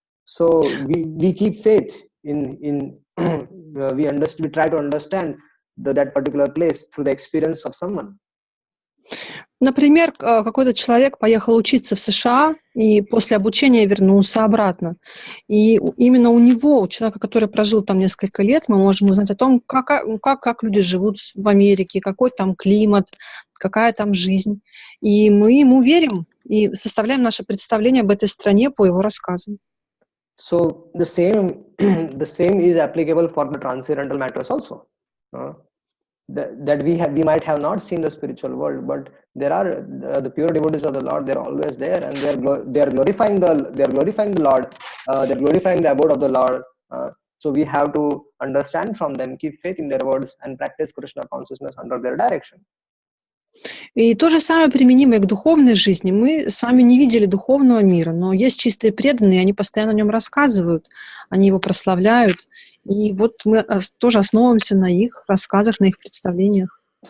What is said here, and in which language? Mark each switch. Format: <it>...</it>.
<en>So we keep faith in we try to understand that particular place through the experience of someone.</en> <ru>Например, какой-то человек поехал учиться в США и после обучения вернулся обратно. И именно у него, у человека, который прожил там несколько лет, мы можем узнать о том, как люди живут в Америке, какой там климат, какая там жизнь. И мы ему верим и составляем наше представление об этой стране по его рассказам.</ru> <en>So the same is applicable for the transcendental matters also. That we might have not seen the spiritual world, but there are the pure devotees of the Lord. They're always there, and they're glorifying the Lord. They're glorifying the abode of the Lord. So we have to understand from them, keep faith in their words, and practice Krishna consciousness under their direction.</en> <ru>И то же самое применимо и к духовной жизни. Мы с вами не видели духовного мира, но есть чистые преданные, они постоянно о нем рассказывают, они его прославляют. И вот мы тоже основываемся на их рассказах, на их представлениях.</ru>